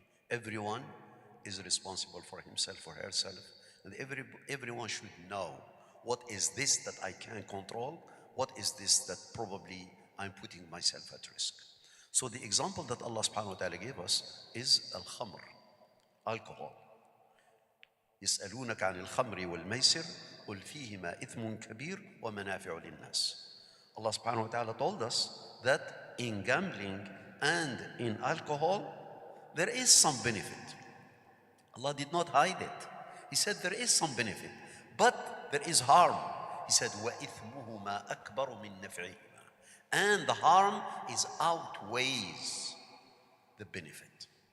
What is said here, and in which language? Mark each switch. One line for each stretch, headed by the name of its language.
English: Everyone is responsible for himself or herself, and everyone should know what is this that I can control, what is this that probably I'm putting myself at risk. So the example that Allah subhanahu wa ta'ala gave us is al-khamr, alcohol.
Arabic: يسألونك عن الخمر والميسر قل فيهما إثم كبير ومنافع للناس.
English: Allah subhanahu wa ta'ala told us that in gambling and in alcohol there is some benefit. Allah did not hide it. He said there is some benefit, but there is harm. He said
Arabic: وَإِثْمُهُمَا أَكْبَرُ مِن نَفْعِهِمَا,
English: and the harm is outweighs the benefit.